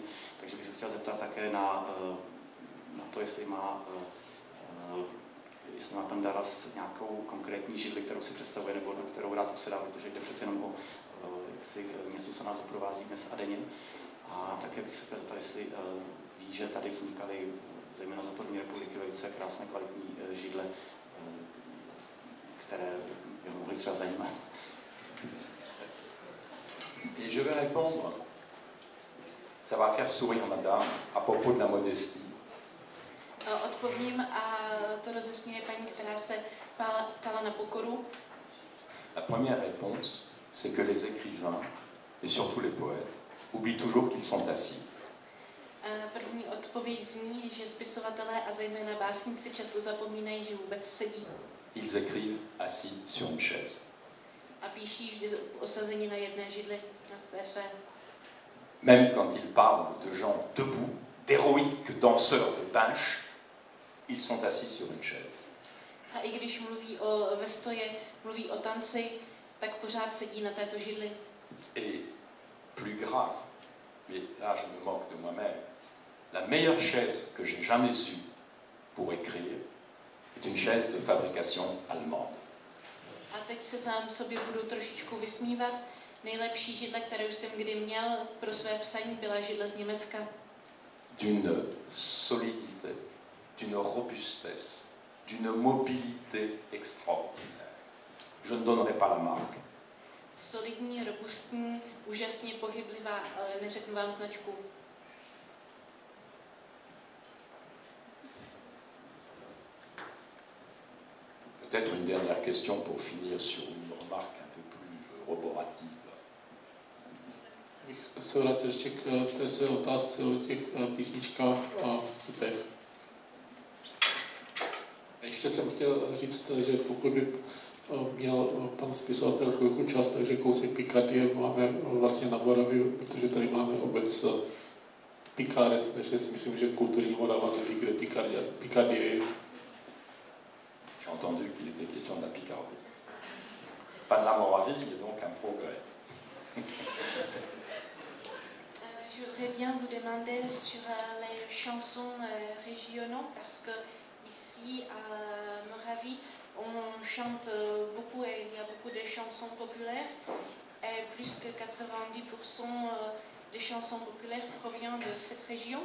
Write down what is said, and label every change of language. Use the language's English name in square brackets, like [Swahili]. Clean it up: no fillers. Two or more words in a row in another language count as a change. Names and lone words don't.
[Czech] Takže bych se chtěl zeptat také na to, jestli má pan Daras nějakou konkrétní židli, kterou si představuje, nebo na kterou rád usedá, protože jde přece jenom o něco, co nás doprovází dnes a denně. A také bych se chtěl zeptat, jestli ví, že tady vznikaly zejména za první republiky velice krásné kvalitní židle, které by mohly třeba zajímat. [French] Et je vais répondre, ça va faire sourire madame, à propos de la modestie. [Czech] Odpovím a to rozesměje paní, která se ptala na pokoru. [French] La première réponse, c'est que les écrivains, et surtout les poètes, oublient toujours qu'ils sont assis. [Czech] První odpověď zní, že spisovatelé a zejména básníci často zapomínají, že vůbec sedí. [French] Ils écrivent assis sur une chaise. [Czech] A píší vždy osazení na jedné židli, na té své. [French] Même quand ils parlent de gens debout, d'héroïques danseurs de pinche, ils sont assis sur une chaise. [Czech] A i když mluví o vestoje, mluví o tanci, tak pořád sedí na této židli. [French] Et plus grave, mais là je me moque de moi-même, la meilleure chaise que j'ai jamais eue pour écrire est une chaise de fabrication allemande. [Czech] A teď se sám sobě budu trošičku vysmívat. Nejlepší židle, kterou jsem kdy měl pro své psaní, byla židle z Německa. [French] D'une solidité, d'une robustesse, d'une mobilité extraordinaire. Je ne donnerai pas la marque. [Czech] Solidní, robustní, úžasně pohyblivá, ale neřeknu vám značku. [French] Peut-être une dernière question pour finir sur une remarque un peu plus roborative. [Czech] Bych se vrátil ještě k té své otázce o těch písničkách a vtipech. Ještě jsem chtěl říct, že pokud by měl pan spisovatel chvilku čas, takže kousek Picardie máme vlastně na Moravě, protože tady máme obec Picardec, takže si myslím, že kulturní Morava neví, kde Picardie je. [French] J'ai entendu qu'il était question de la Picardie. Pas de la Moravie, mais donc un progrès. Je voudrais bien vous demander sur les chansons régionaux, parce que ici à Moravie, on chante beaucoup et il y a beaucoup de chansons populaires, et plus que 90% des chansons populaires proviennent de cette région.